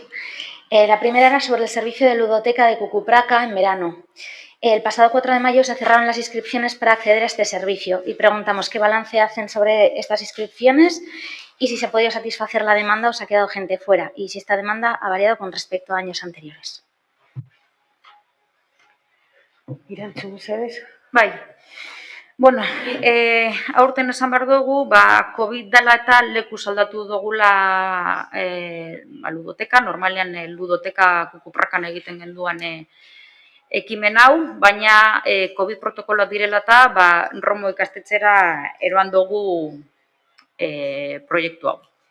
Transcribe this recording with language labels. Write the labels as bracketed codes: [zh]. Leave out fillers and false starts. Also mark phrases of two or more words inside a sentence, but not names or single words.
[es] La primera era sobre el servicio de ludoteca de Cucupraca en verano. El pasado 4 de mayo se cerraron las inscripciones para acceder a este servicio y preguntamos qué balance hacen sobre estas inscripciones y si se ha podido satisfacer la demanda o se ha quedado gente fuera y si esta demanda ha variado con respecto a años anteriores. [eu] Irantzu, mesedez. Bai, bueno, aurten esan behar dugu, COVID dela eta leku aldatu dugula ludoteka, normalean ludoteka Kukuprakan egiten genduan ekimen hau, baina COVID protokoloak direla eta Romo ikastetxera eroan dugu proiektu hau.